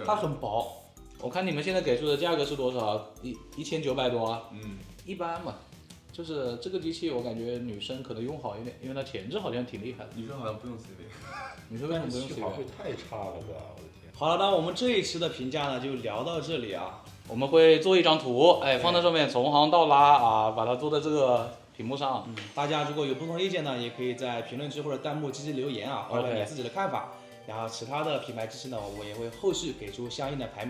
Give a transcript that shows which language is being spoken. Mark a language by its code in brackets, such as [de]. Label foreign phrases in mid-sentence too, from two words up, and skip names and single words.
[zh] 它很薄。我看你們現在給出的價格是多少？1900多啊。一般嘛，就是這個機器我感覺女生可能用好一點，因為它前置好像挺厲害的。女生好像不用 CV。女生為什麼不用 CV？續航會太差了吧？我的天。好了，那我們這一期的評價呢就聊到這裡啊。我們會做一張圖，放在上面從行到拉啊，把它做在這個屏幕上。大家如果有不同意見呢，也可以在評論區或者彈幕積極留言啊，發表你自己的看法。然後其他的品牌機器呢，我也會後續給出相應的排名啊。